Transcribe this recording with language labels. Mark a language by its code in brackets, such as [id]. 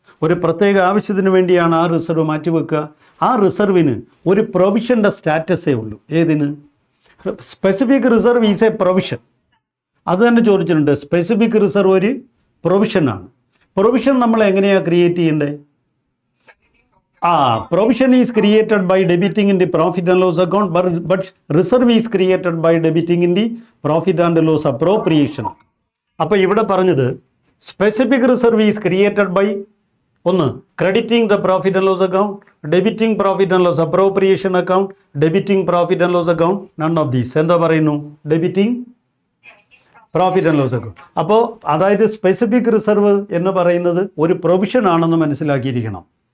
[ml] ഒരു പ്രത്യേക ആവശ്യത്തിന് വേണ്ടിയാണ് ആ റിസർവ് മാറ്റിവെക്കുക. ആ റിസർവിന് ഒരു പ്രൊവിഷൻ്റെ സ്റ്റാറ്റസേ ഉള്ളൂ. ഏതിന്? [en] Specific reserve is a provision. [ml] അത് തന്നെ ചോദിച്ചിട്ടുണ്ട്. സ്പെസിഫിക് റിസർവ് ഒരു പ്രൊവിഷനാണ്. പ്രൊവിഷൻ നമ്മൾ എങ്ങനെയാണ് ക്രിയേറ്റ് ചെയ്യേണ്ടത്? [en] Provision is created by debiting in the profit and loss account, but reserve is created by debiting in the profit and loss appropriation. [ml] അപ്പോൾ ഇവിടെ പറഞ്ഞത് [en] Specific reserve is created by ഒന്ന് crediting the profit and loss account, debiting profit and loss appropriation account, debiting profit and loss account, none of these. [ml] എന്താ പറയുന്നു? Debiting profit and loss account. അപ്പോൾ അതായത് specific reserve എന്ന് പറയുന്നത് ഒരു provision ആണെന്ന് മനസ്സിലാക്കിയിരിക്കണം.